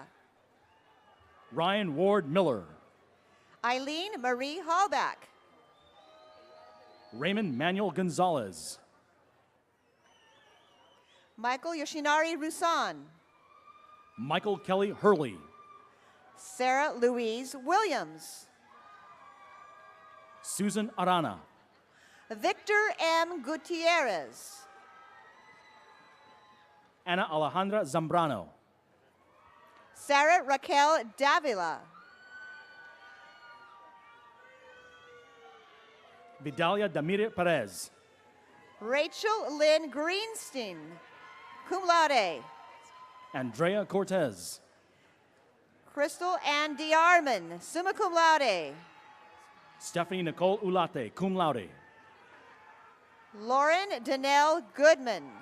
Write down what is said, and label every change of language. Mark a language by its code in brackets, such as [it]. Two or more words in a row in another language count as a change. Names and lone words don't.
[en] Ryan Ward Miller. Eileen Marie Hallback. Raymond Manuel Gonzalez. Michael Yoshinari Rusan. Michael Kelly Hurley. Sarah Louise Williams. Susan Arana. Victor M. Gutierrez. Ana Alejandra Zambrano. Sarah Raquel Davila. Vidalia Damire Perez. Rachel Lynn Greenstein, [la] cum laude. [en] Andrea Cortez. Crystal Ann Diarman, [la] summa cum laude. [en] Stephanie Nicole Ulate, [la] cum laude. [en] Lauren Danelle Goodman.